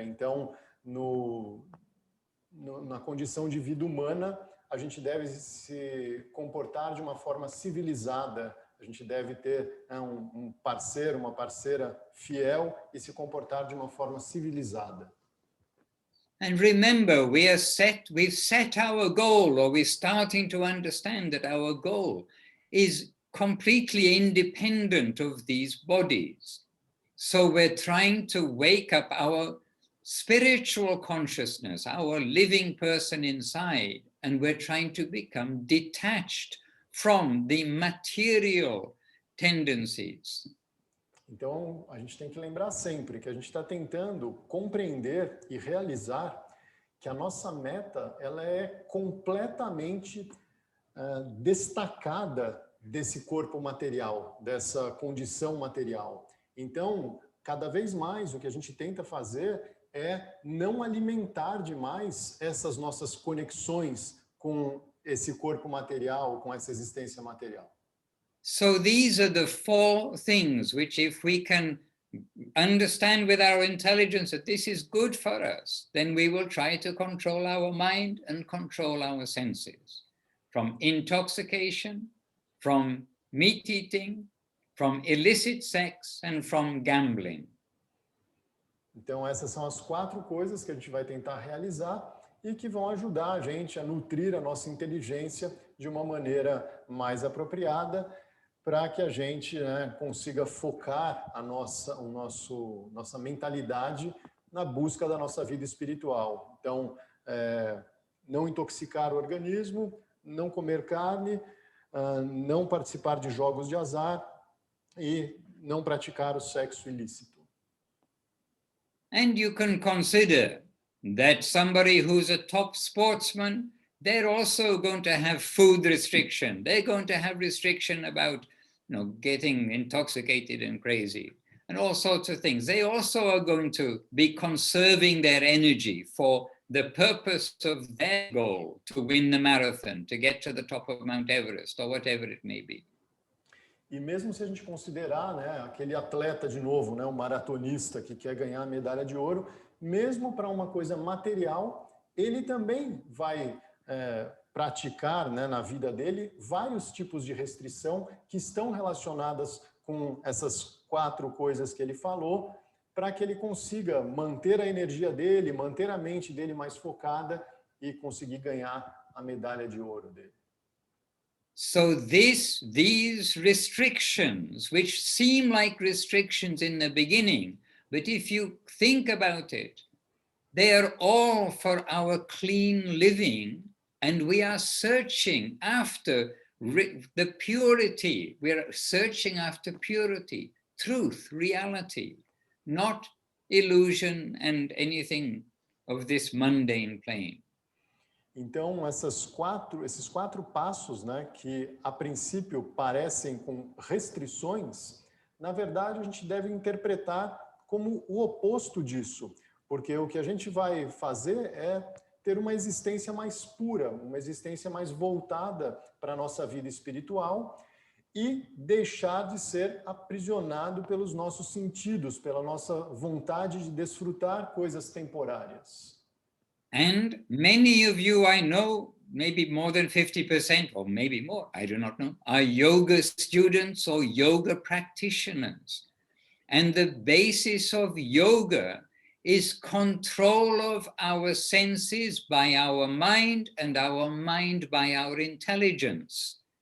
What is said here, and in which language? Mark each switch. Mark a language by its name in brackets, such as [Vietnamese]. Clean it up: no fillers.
[Portuguese] Então, na condição de vida humana, a gente deve se comportar de uma forma civilizada. A gente deve ter um parceiro, uma parceira fiel e se comportar de uma forma civilizada. [English] And remember, we've set our goal, or we're starting to understand that our goal is completely independent of these bodies. So we're trying to wake up our spiritual consciousness, our living person inside, and we're trying to become detached from the material tendencies. [Portuguese] Então, a gente tem que lembrar sempre que a gente está tentando compreender e realizar que a nossa meta ela é completamente destacada desse corpo material, dessa condição material. Então, cada vez mais o que a gente tenta fazer é não alimentar demais essas nossas conexões com esse corpo material, com essa existência material. [English] So these are the 4 things which, if we can understand with our intelligence that this is good for us, then we will try to control our mind and control our senses. From intoxication, from meat eating, from illicit sex, and from gambling. [Portuguese] Então essas são as 4 coisas que a gente vai tentar realizar e que vão ajudar a gente a nutrir a nossa inteligência de uma maneira mais apropriada, para que a gente consiga focar nossa mentalidade na busca da nossa vida espiritual. Então, não intoxicar o organismo, não comer carne, não participar de jogos de azar e não praticar o sexo ilícito. [English] And you can consider that somebody who's a top sportsman, they're also going to have food restriction. They're going to have restriction about, getting intoxicated and crazy and all sorts of things. They also are going to be conserving their energy for the purpose of their goal, to win the marathon, to get to the top of Mount Everest or whatever it may be. [Portuguese] E mesmo se a gente considerar, aquele atleta de novo, um maratonista que quer ganhar a medalha de ouro, mesmo para uma coisa material, ele também vai praticar, na vida dele, vários tipos de restrição que estão relacionadas com essas 4 coisas que ele falou, para que ele consiga manter a energia dele, manter a mente dele mais focada e conseguir ganhar a medalha de ouro dele. [English] So these restrictions, which seem like restrictions in the beginning, but if you think about it, they are all for our clean living, and we are searching after the purity. We are searching after purity, truth, reality, not illusion and anything of this mundane plane. [Portuguese] Então, esses 4 passos, que a princípio parecem com restrições, na verdade a gente deve interpretar como o oposto disso, porque o que a gente vai fazer é ter uma existência mais pura, uma existência mais voltada para a nossa vida espiritual e deixar de ser aprisionado pelos nossos sentidos, pela nossa vontade de desfrutar coisas temporárias. [English] And many of you, I know, maybe more than 50%, or maybe more, I do not know, are yoga students or yoga practitioners. And the basis of yoga is control of our senses by our mind and our mind by our intelligence.